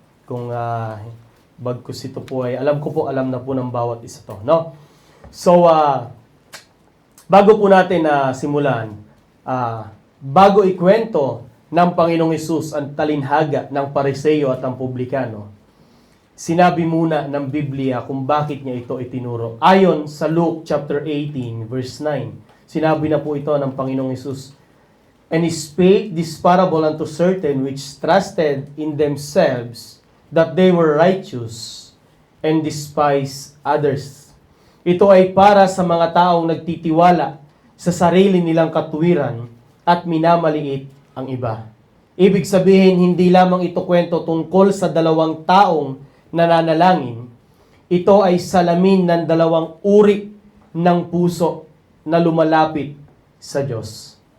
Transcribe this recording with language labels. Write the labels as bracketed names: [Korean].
[Filipino] Kung bagkus ito po ay, alam na po ng bawat isa to. No? So, bago po natin simulan, bago ikwento ng Panginoong Hesus ang talinhaga ng Pariseo at ng Publikano, sinabi muna ng Biblia kung bakit niya ito itinuro. Ayon sa [English] Luke chapter 18 verse 9, [Filipino] sinabi na po ito ng Panginoong Hesus, [English] and he spake this parable unto certain which trusted in themselves that they were righteous and despised others. [Filipino] Ito ay para sa mga taong nagtitiwala sa sarili nilang katuwiran at minamaliit ang iba. Ibig sabihin, hindi lamang ito kwento tungkol sa dalawang taong nananalangin. Ito ay salamin ng dalawang uri ng puso na lumalapit sa Diyos.